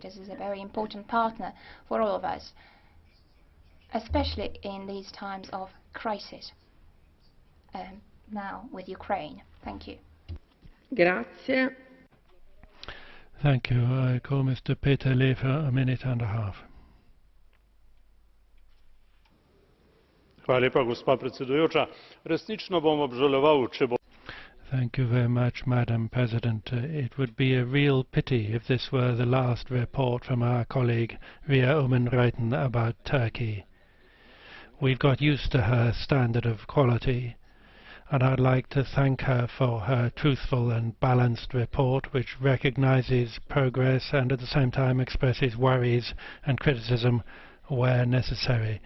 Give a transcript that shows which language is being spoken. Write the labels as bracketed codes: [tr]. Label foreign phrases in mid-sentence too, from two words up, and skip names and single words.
[en] This is a very important partner for all of us, especially in these times of crisis, now with Ukraine. Thank you. Grazie. Thank you. I call Mr. Peter Lee for a minute and a half. [sl] Gospa predsedujoča. Resnično bom obžaloval, če bo. [en] Thank you very much, Madam President. It would be a real pity if this were the last report from our colleague Ria Oomen-Ruijten about Turkey. We've got used to her standard of quality, and I'd like to thank her for her truthful and balanced report, which recognizes progress and at the same time expresses worries and criticism where necessary.